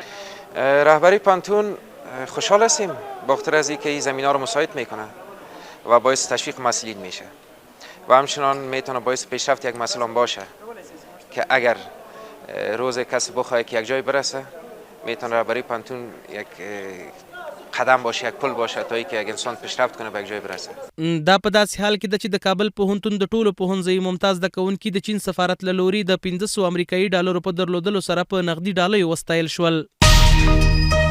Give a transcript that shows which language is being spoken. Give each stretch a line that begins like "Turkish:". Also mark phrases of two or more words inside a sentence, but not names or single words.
Persian: رهبری پانتون خوشحال هستیم بخاطر از اینکه این زمینا رو مساعد میکنه و باعث تشویق محصلین میشه و همچنان میتونه باعث پیشرفت یک مسئله باشه که اگر روز کسی بخواد که یک جای برسه میتونه رهبری پانتون یک قدم باشه، یک پل باشه تا اینکه یک انسان پیشرفت کنه به یک جای برسه.
Pashto: دا په داسې حال کې د چې د کابل پوهنتون د ټولو پوهنځیو ممتاز زده کوونکي د چین سفارت له لوري د 500 امریکایي ډالرو په درلودلو سره په نقدي ډالۍ وستایل شول.